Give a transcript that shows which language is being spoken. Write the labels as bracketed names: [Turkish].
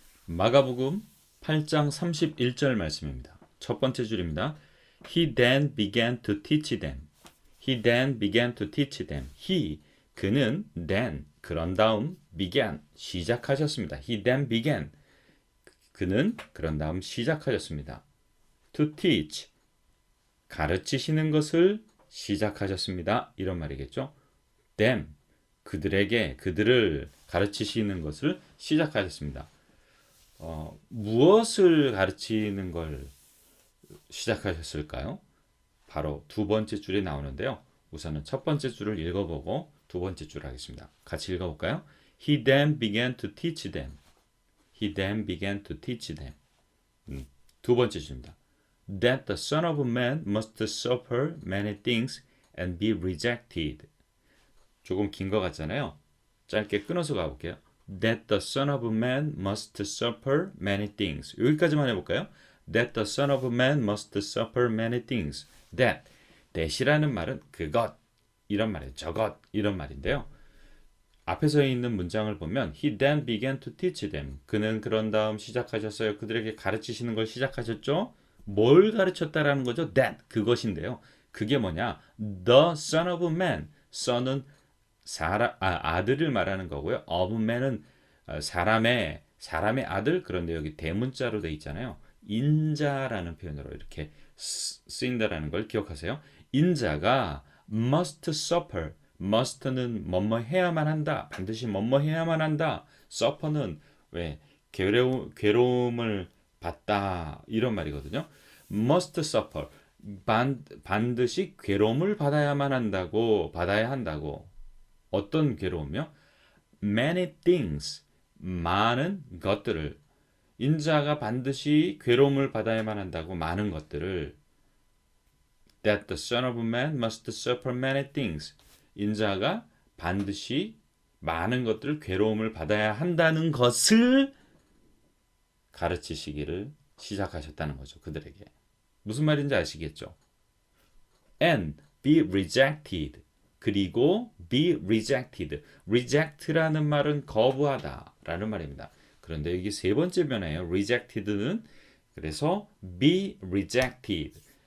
[Korean] 마가복음 8장 31절 말씀입니다. 첫 번째 줄입니다. [English] He then began to teach them. He then began to teach them. [Korean] He, 그는 then, 그런 다음 began, 시작하셨습니다. [English] He then began, [Korean] 그는 그런 다음 시작하셨습니다. [English] To teach, [Korean] 가르치시는 것을 시작하셨습니다. 이런 말이겠죠. them, 그들에게, 그들을 가르치시는 것을 시작하셨습니다. 무엇을 가르치는 걸 시작하셨을까요? 바로 두 번째 줄에 나오는데요. 우선은 첫 번째 줄을 읽어보고 두 번째 줄 하겠습니다. 같이 읽어볼까요? [English] He then began to teach them. He then began to teach them. [Korean] 두 번째 줄입니다. [English] That the Son of Man must suffer many things and be rejected. [Korean] 조금 긴 것 같잖아요. 짧게 끊어서 가볼게요. [English] That the Son of Man must suffer many things. [Korean] 여기까지만 해볼까요? [English] That the Son of Man must suffer many things. [Korean] that이라는 말은 그것 이런 말이에요. 저것 이런 말인데요. 앞에서 있는 문장을 보면 [English] He then began to teach them. [Korean] 그는 그런 다음 시작하셨어요. 그들에게 가르치시는 걸 시작하셨죠. 뭘 가르쳤다라는 거죠? that 그것인데요. 그게 뭐냐? [English] The Son of Man. [Korean] son은 아들을 말하는 거고요. of man은 사람의 아들. 그런데 여기 대문자로 돼 있잖아요. 인자라는 표현으로 이렇게 쓰인다라는 걸 기억하세요. 인자가 [English] must suffer. [Korean] must는 뭐뭐 해야만 한다. 반드시 뭐뭐 해야만 한다. suffer는 왜 괴로움을 받다 이런 말이거든요. [English] must suffer. [Korean] 반드시 괴로움을 받아야 한다고. 어떤 괴로움이요? [English] many things. [Korean] 많은 것들을. 인자가 반드시 괴로움을 받아야만 한다고 많은 것들을. [English] That the Son of Man must suffer many things. [Korean] 인자가 반드시 많은 것들을 괴로움을 받아야 한다는 것을 가르치시기를 시작하셨다는 거죠. 그들에게. 무슨 말인지 아시겠죠? [English] And be rejected. [Korean] 그리고 [English] be rejected. [Korean] reject라는 말은 거부하다 라는 말입니다. 그런데 여기 세 번째 변화예요. [English] rejected는 그래서 be rejected.